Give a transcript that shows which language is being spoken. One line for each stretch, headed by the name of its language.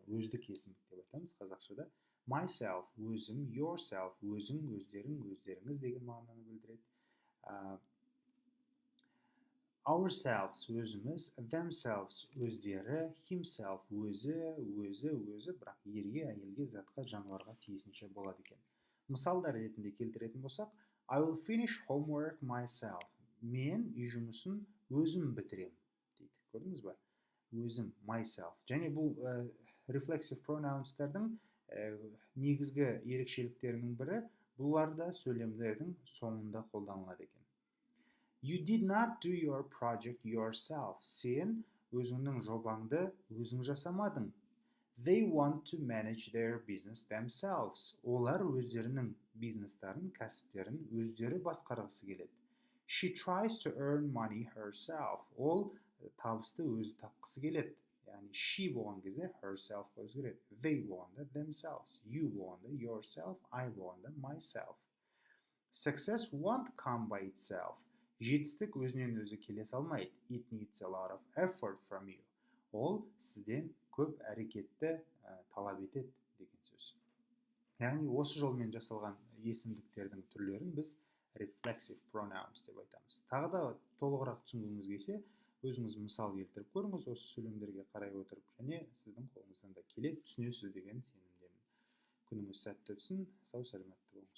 Kazakh: Өздік есімдік деп айтамыз қазақшада. Myself өзім, yourself өзің, өздерің, өздеріңіз деген мағынаны білдіреді. Ourselves өзіміз, themselves өздері, himself өзі, бірақ ерге, әйелге, затқа, жануарға тиесінше болады екен. Мысалдар ретінде келтіретін болсақ,
English: I will finish homework myself.
Kazakh: Мен үй жұмысын өзім бітірем дейді. Көрдіңіз ба? Өзім, myself. Және бұл reflexive pronouns'тардың негізгі ерекшеліктерінің бірі, бұларда сөйлемдердің соңында қолданылады екен.
English: You did not do your project yourself.
Kazakh: Сен өзіңнің жобаңды өзің жасамадың.
English: They want to manage their business themselves.
Kazakh: Олар өздерінің бизнестарын, кәсіптерін өздері басқарғысы келеді.
English: She tries to earn money herself.
Kazakh: Ол табысты өзі тапқысы келеді. Яғни she болған кезде herself өзгереді. They болғанда themselves. You болғанда yourself. I болғанда myself.
English: Success won't come by itself.
Kazakh: Жетістік өзінен өзі келе салмайды.
English: It needs a lot of effort from you.
Kazakh: Ол сізден көп әрекетті талап етеді деген сөз. Яғни осы жолмен жасалған есімдіктердің түрлерін біз reflexive pronouns деп айтамыз. Тағы да толығырақ түсінгіңіз келсе, өзіңіз мысал келтіріп көріңіз осы сөйлемдерге қарай отырып, және сіздің қолыңыздан да келеді, түсінесіз деген сенімдемін. Күніңіз сәтті өтсін, сау саламатты болыңыз.